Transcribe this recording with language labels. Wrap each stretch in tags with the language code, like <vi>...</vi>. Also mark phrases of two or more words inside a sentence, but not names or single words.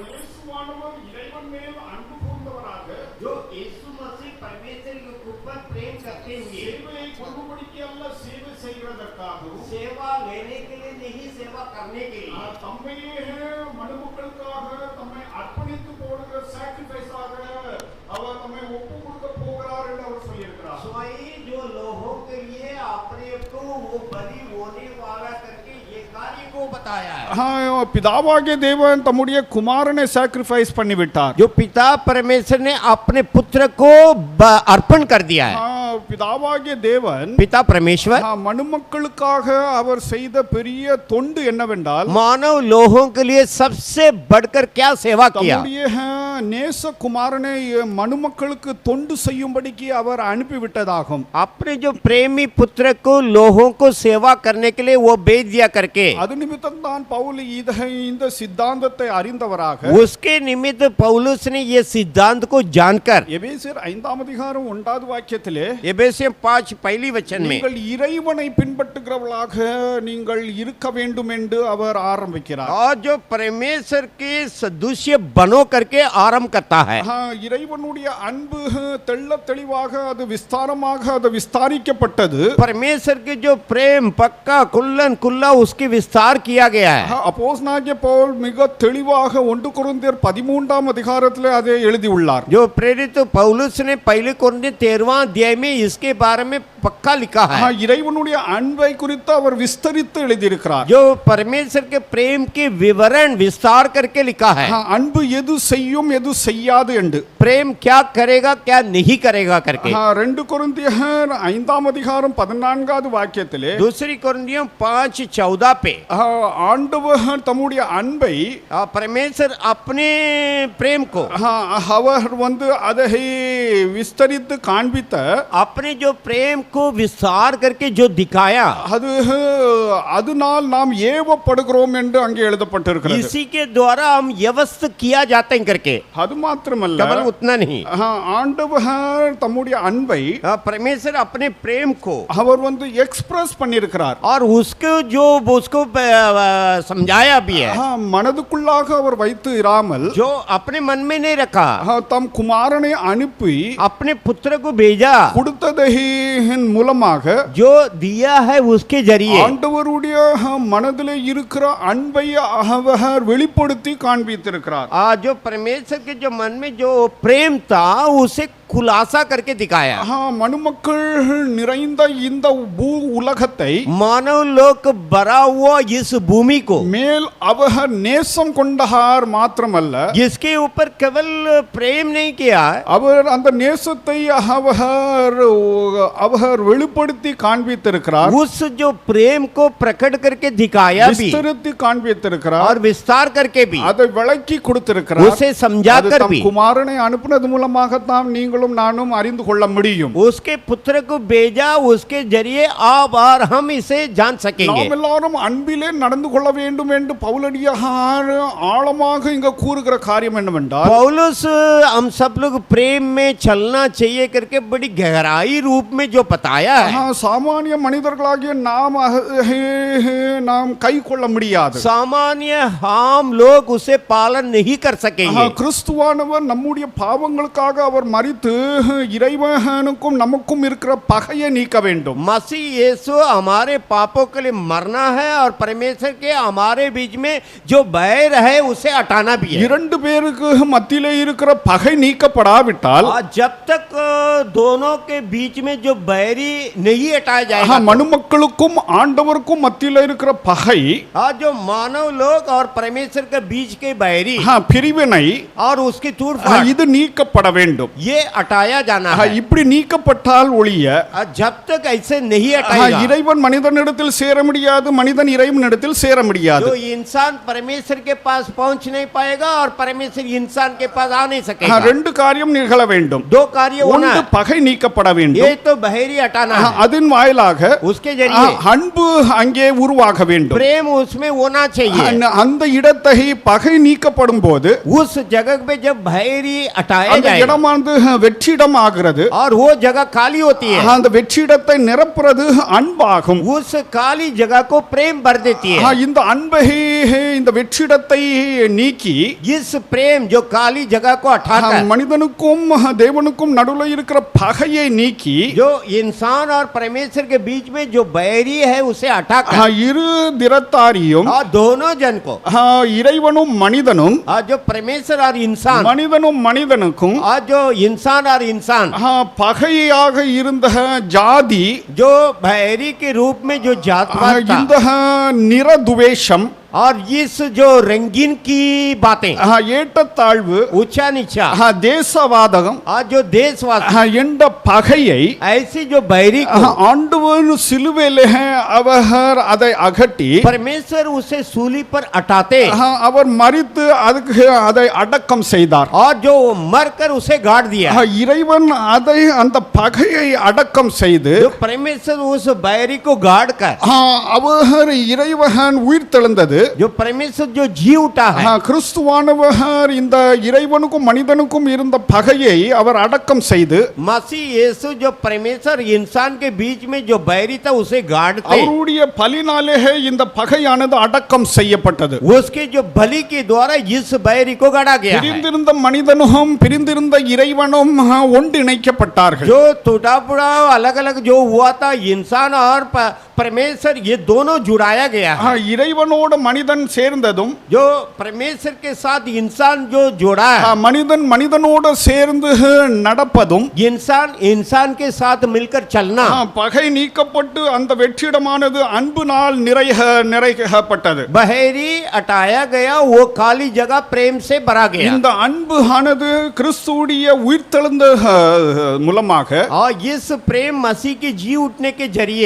<hi>जो यीशु मसीह परमेश्वर के ऊपर प्रेम करते हुए सेवा लेने के लिए नहीं, सेवा करने के लिए स्वयं जो लोगों के लिए अपने को वो बलि होने वाला करके ये कार्य को बताया है।</hi> <ta>பிதாவாகிய தேவன் தம்முடைய குமாரனை சாக்ரிஃபைஸ் பண்ணி விட்டார்.</ta> <hi>जो पिता परमेश्वर ने अपने पुत्र को अर्पण कर दिया है।</hi> <ta>பிதாவாகிய தேவன்</ta> <hi>पिता परमेश्वर</hi> <ta>மனுமக்களுக்காக அவர் செய்த பெரிய தொண்டு என்னவென்றால்</ta> <hi>मानव लोगों के लिए सबसे बढ़कर क्या सेवा किया।</hi> <ta>நேச குமாரனை மனுமக்களுக்கு தொண்டு செய்யும்படிக்கு அவர் அனுப்பிவிட்டதாகும்.</ta> <hi>अपने जो प्रेमी पुत्र को लोगों को सेवा करने के लिए वो भेज दिया करके</hi> <ta>அது நிமித்தம் தான் பவுல் இந்த சித்தாந்தத்தை அறிந்தவராக</ta> <hi>उसके निमित्त पौलुस ने ये सिद्धांत को जानकर</hi> <ta>எபேசியர் 5ஆம் அதிகாரம் 1வது வாக்கியத்திலே</ta> <hi>एफेसियर 5 पहली वचन में</hi> <ta>நீங்கள் இறைவனை பின்பற்றுகிறவர்களாக நீங்கள் இருக்க வேண்டும் என்று அவர் ஆரம்பிக்கிறார்.</ta> <hi>और जो परमेश्वर के सदृश्य बनो करके आरंभ करता है।</hi> <ta>இறைவனுடைய அன்பு தெள்ள தெளிவாக அது விஸ்தாரமாக அது விஸ்தாரிக்கப்பட்டது.</ta> <hi>परमेश्वर के जो प्रेम पक्का कुल्लन कुल्ला उसकी विस्तार किया गया है।</hi> <ta>அப்போஸ்தலனாகிய பவுல் மிக தெளிவாக 1 கொரிந்தியர் 13ஆம் அதிகாரத்திலே அதை எழுதியுள்ளார்.</ta> <hi>जो प्रेरित पौलुस ने पहले कोरिन्थियर 13वां अध्याय में इसके बारे में पक्का लिखा है।</hi> <ta>இறைவனுடைய அன்பை குறித்து அவர் விஸ்தரித்து எழுதியிருக்கிறார்.</ta> <hi>जो परमेश्वर के प्रेम के विवरण विस्तार करके लिखा है।</hi> <ta>அன்பு எது செய்யும் எது செய்யாது என்று,</ta> <hi>प्रेम क्या करेगा क्या नहीं करेगा करके</hi> <ta>2 கொரிந்தியர் 5ஆம் அதிகாரம் 14வது வாக்கியத்திலே</ta> <hi>दूसरी कोरिन्थियर 5:14 पे</hi> <ta>ஆண்டவர் தம்முடைய அன்பை</ta> <hi>परमेश्वर अपने प्रेम को</hi> <ta>அவர் அதை விஸ்தரித்து காண்பித்த</ta> <hi>अपने जो प्रेम को विस्तार करके जो दिखाया</hi> <ta>அதனால் நாம் ஏவப்படுகிறோம் என்று அங்கே எழுதப்பட்டிருக்கிறது.</ta> <hi>इसी के द्वारा हम व्यवस्थित किया जाते हैं करके</hi> <ta>அது மாத்திரமல்ல</ta> <hi>केवल उतना नहीं</hi> <ta>ஆண்டவர் தம்முடைய அன்பை</ta> <hi>परमेश्वर अपने प्रेम को</hi> <ta>அவர் எக்ஸ்பிரஸ் பண்ணியிருக்கிறார்.</ta> <hi>और उसको समझाया भी है।</hi> <ta>மனதுக்குள்ளாக அவர் வைத்து இராமல்</ta> <hi>जो अपने मन में नहीं रखा</hi> <ta>தம் குமாரனை அனுப்பி</ta> <hi>अपने पुत्र को भेजा</hi> <ta>கொடுத்ததின் மூலமாக</ta> <hi>जो दिया है उसके जरिए</hi> <ta>ஆண்டவருடைய மனதிலே இருக்கிற அன்பை அவர் வெளிப்படுத்தி காண்பித்திருக்கிறார்.</ta> <hi>जो परमेश्वर के जो मन में जो प्रेम था उसे खुलासा करके दिखाया।</hi> <ta>மனுமக்கள் நிறைந்த இந்த பூ உலகத்தை</ta> <hi>मानव लोक भरा हुआ इस भूमि को</hi> <ta>மேல் அவர் நேசம் கொண்டார் மாத்திரமல்ல</ta> <hi>जिसके ऊपर केवल प्रेम नहीं किया</hi> <ta>அவர் அந்த நேசத்தை அவர் வெளிப்படுத்தி காண்பித்திருக்கிறார்.</ta> <hi>उस जो प्रेम को प्रकट करके दिखाया भी</hi> <ta>விஸ்தரித்து காண்பித்திருக்கிறார்.</ta> <hi>और विस्तार करके भी</hi> <ta>அதை விளக்கி கொடுத்திருக்கிறார்.</ta> <hi>उसे समझाकर भी</hi> <ta>குமாரனை அனுப்பினது மூலமாக தான் நீங்களும் நானும் அறிந்து கொள்ள முடியும்.</ta> <hi>उसके पुत्र को भेजा उसके जरिए आप और हम इसे जान सकेंगे।</hi> <ta>நாம் எல்லாரும் அன்பிலே நடந்து கொள்ள வேண்டும் என்று பவுலடியார் ஆழமாக இங்க கூறுகிற காரியம் என்னவென்றால்</ta> <hi>पौलुस हम सब लोग प्रेम में चलना चाहिए करके बड़ी गहराई रूप में जो बताया है,</hi> <ta>சாமானிய மனிதர்களாகிய நாம் கை கொள்ள முடியாது.</ta> <hi>सामान्य हम लोग उसे पालन नहीं कर सकेंगे.</hi> <ta>கிறிஸ்துவானவர் நம்முடைய பாவங்களுக்காக அவர் மரித்து இறைவனுக்கும் நமக்கும் இருக்கிற பகையை நீக்க வேண்டும்.</ta> <hi>मसीह यीशु हमारे पापों के लिए मरना है और परमेश्वर के हमारे बीच में जो बैर है उसे हटाना भी है.</hi> <ta>இரண்டு பேருக்கு மத்தியிலே இருக்கிற பகை நீக்கப்படாவிட்டால்,</ta> <hi>जब तक दोनों के बीच में जो बैरी नहीं हटाया जाएगा,</hi> <ta>மனுமக்களுக்கும் ஆண்டவருக்கும் மத்தியிலே இருக்கிற பகை,</ta> <hi>जो मानव लोग और परमेश्वर के बीच के बैरी,</hi> <ta>பிரிவினை</ta> <hi>और उसकी तूड़फाड़,</hi> <ta>இது நீக்கப்பட வேண்டும்.</ta> <hi>ये हटाया जाना है.</hi> <ta>இப்படி நீக்கப்பட்டால் ஒழிய</ta> <hi>जब तक ऐसे नहीं हटाएगा,</hi> <ta>இறைவன் மனிதனிடத்தில் சேர முடியாது, மனிதன் இறைவனிடத்தில் சேர முடியாது.</ta> <hi>जो इंसान परमेश्वर के पास पहुंच नहीं पाएगा और परमेश्वर इंसान के पास आ नहीं सकेगा.</hi> <ta>ரெண்டு காரியம் நிகழ வேண்டும்.</ta> <hi>दो कार्य होना</hi> <ta>ஒன்று</ta> <hi>है.</hi> <ta>பகை நீக்கப்பட</ta> <hi>ये</hi> <ta>வேண்டும்,</ta> <hi>तो बहरी हटाना है.</hi> <ta>அதன் வாயிலாக</ta> <hi>उसके जरिए</hi> <ta>அன்பு அங்கே உருவாக வேண்டும்.</ta> <hi>प्रेम उसमें होना चाहिए.</hi> <ta>அந்த இடத்தை பகை நீக்கப்படும் போது</ta> <hi>उस जगह पे जब बहरी हटाया</hi> <ta>அந்த</ta> <hi>जाए</hi> <ta>இடமானது வெற்றிடம் ஆகிறது.</ta> <hi>और वो जगह खाली होती है,</hi> <ta>அந்த வெற்றிடத்தை நிரப்புறது அன்பாகும்.</ta> <hi>उस खाली जगह को प्रेम भर देती है.</hi> <ta>இந்த அன்பை இந்த வெற்றிடத்தை நீக்கி</ta> <hi>इस प्रेम जो खाली जगह को हटाकर</hi> <ta>மனிதனுக்கும் தேவனுக்கும் நடுவில் இருக்கிற பகையை நீக்கி</ta> <hi>जो इंसान और परमेश्वर के बीच में जो बैरी है उसे हटाकर</hi> <ta>இரு திறத்தாரியும்</ta> <hi>और दोनों जन को</hi> <ta>இறைவனும் மனிதனும்</ta> <hi>और जो परमेश्वर और इंसान</hi> <ta>மனிதனும் மனிதனுக்கும்</ta> <hi>और जो इंसान और इंसान</hi> <ta>பகையாக இருந்த ஜாதி</ta> <hi>जो बैरी के रूप में जो जातवाद था</hi> <ta>இந்த நிரதுவேஷம்</ta> <hi>और इस जो रंगीन की बातें,</hi> <ta>ஏற்றத்தாழ்வு,</ta> <hi>ऊंचा नीचा</hi> <ta>தேசவாதகம்</ta> <hi>और जो देशवाद,</hi> <ta>என்ற பகையை</ta> <hi>ऐसी जो बैरी को</hi> <ta>ஆண்டவர் சிலுவையிலே அவர் அதை அகற்றி</ta> <hi>परमेश्वर उसे सूली पर हटाते</hi> <ta>அவர் மரித்து அதுக்கு அதை அடக்கம் செய்தார்.</ta> <hi>और जो मरकर उसे गाड़ दिया.</hi> <ta>இறைவன் அதை அந்த பகையை அடக்கம் செய்து</ta> <hi>जो परमेश्वर उस बैरी को गाड़ कर</hi> <ta>அவர் இறைவன் உயிர் தெழுந்தது.</ta> <hi>जो परमेश्वर जो जी उठा है,</hi> <ta>கிறிஸ்துவானவர் இந்த இறைவனுக்கும் மனிதனுக்கும் இருந்த பகையை அவர் அடக்கம் செய்து</ta> <hi>मसीह यीशु जो परमेश्वर इंसान के बीच में जो बैरी था उसे गाड़ते,</hi> <ta>அவருடைய பலினாலே இந்த பகையானது அடக்கம் செய்யப்பட்டது.</ta> <hi>उसके जो बलि के द्वारा इस बैरी को गाड़ा गया है.</hi> <ta>பிரிந்திருந்த மனிதனும் பிரிந்திருந்த இறைவனும் ஒன்றிணைக்கப்பட்டார்கள்.</ta> <hi>जो टूटा फूटा अलग अलग जो हुआ था इंसान और परमेश्वर, ये दोनों जुड़ाया गया है.</hi> <ta>இறைவனோடு மனிதன் சேர்ந்ததும்,</ta> <hi>जो परमेश्वर के साथ इंसान जो जोड़ा है,</hi> <ta>மனிதன் மனிதனோடு சேர்ந்து நடப்பதும்,</ta> <hi>इंसान इंसान के साथ मिलकर चलना,</hi> <ta>பகை நீக்கப்பட்டு அந்த வெற்றிடமானது அன்பினால் நிறைக்கப்பட்டது.</ta> <hi>बहेरी हटाया गया, वो खाली जगह प्रेम से भरा गया.</hi> <ta>இந்த அன்பு ஆனது கிறிஸ்துவுடைய உயிர்த்தெழுந்த மூலமாக</ta> <hi>और इस प्रेम मसीह के जी उठने के जरिए</hi>